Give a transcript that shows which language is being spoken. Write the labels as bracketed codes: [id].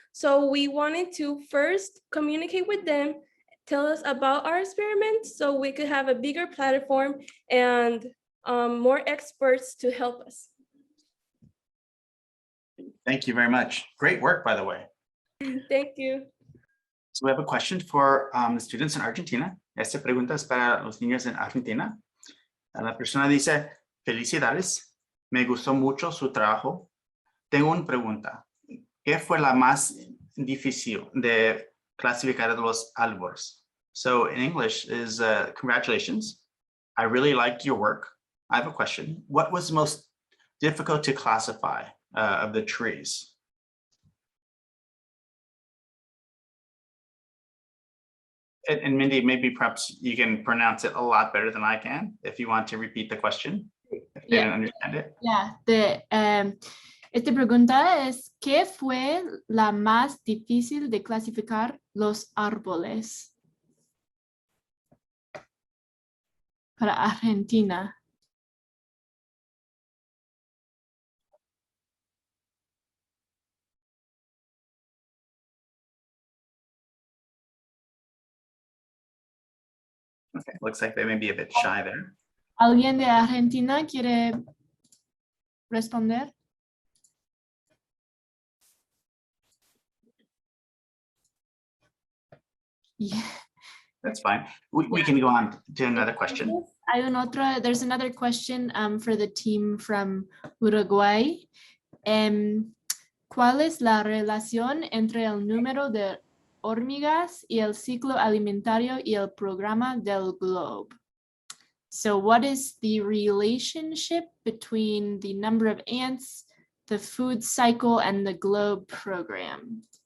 [en] So we wanted to first communicate with them, tell us about our experiment so we could have a bigger platform and more experts to help us. Thank you very much. Great work, by the way. Thank you. So we have a question for the students in Argentina. [es] Esta pregunta es para los niños en Argentina. La persona dice, felicidades, me gustó mucho su trabajo. Tengo una pregunta. ¿Qué fue la más difícil de clasificar los árboles? [en] So in English is, congratulations. I really liked your work. I have a question. What was most difficult to classify of the trees? And Mindy, maybe perhaps you can pronounce it a lot better than I can if you want to repeat the question, if they don't understand it. Yeah, [es] esta pregunta es, ¿qué fue la más difícil de clasificar los árboles para Argentina? [en] Okay, looks like they may be a bit shy there. [es] ¿Alguien de Argentina quiere responder? [en] Yeah. That's fine. We can go on to another question. There's another question for the team from Uruguay. [es] ¿Cuál es la relación entre el número de hormigas y el ciclo alimentario y el programa del globe? [en] So what is the relationship between the number of ants, the food cycle, and the globe program?